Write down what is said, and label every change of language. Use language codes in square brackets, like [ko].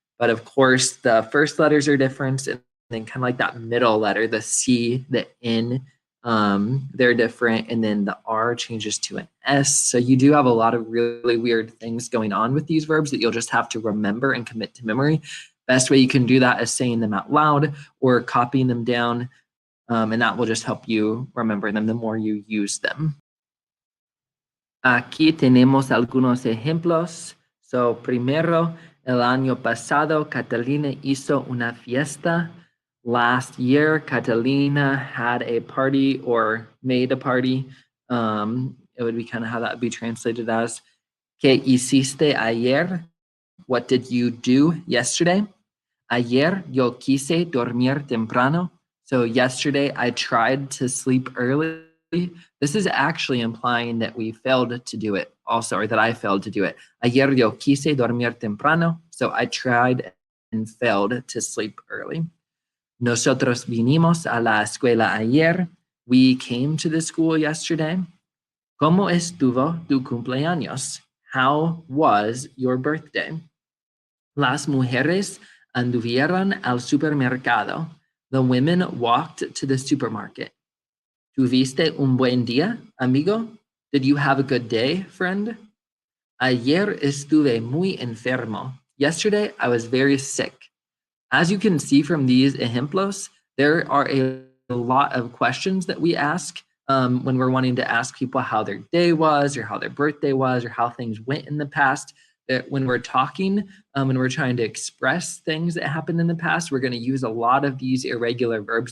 [en] But of course, the first letters are different, and then kind of like that middle letter, the C, the N, they're different, and then the R changes to an S. So you do have a lot of really weird things going on with these verbs that you'll just have to remember and commit to memory. Best way you can do that is saying them out loud or copying them down, and that will just help you remember them the more you use them. [es] Aquí tenemos algunos ejemplos. So, primero, el año pasado, Catalina hizo una fiesta. [en] Last year, Catalina had a party or made a party. It would be kind of how that would be translated as, [es] ¿Qué hiciste ayer? [en] What did you do yesterday? [es] Ayer yo quise dormir temprano. [en] So yesterday I tried to sleep early. This is actually implying that we failed to do it also, or that I failed to do it. [es] Ayer yo quise dormir temprano. [en] So I tried and failed to sleep early. [es] Nosotros vinimos a la escuela ayer. [en] We came to the school yesterday. [es] ¿Cómo estuvo tu cumpleaños? [en] How was your birthday? [es] Las mujeres anduvieron al supermercado. [en] The women walked to the supermarket. [es] ¿Tuviste un buen día, amigo? [en] Did you have a good day, friend? [es] Ayer estuve muy enfermo. [en] Yesterday, I was very sick. As you can see from these ejemplos, there are a lot of questions that we ask when we're wanting to ask people how their day was, or how their birthday was, or how things went in the past. That when we're talking, when we're trying to express things that happened in the past, we're going to use a lot of these irregular verbs.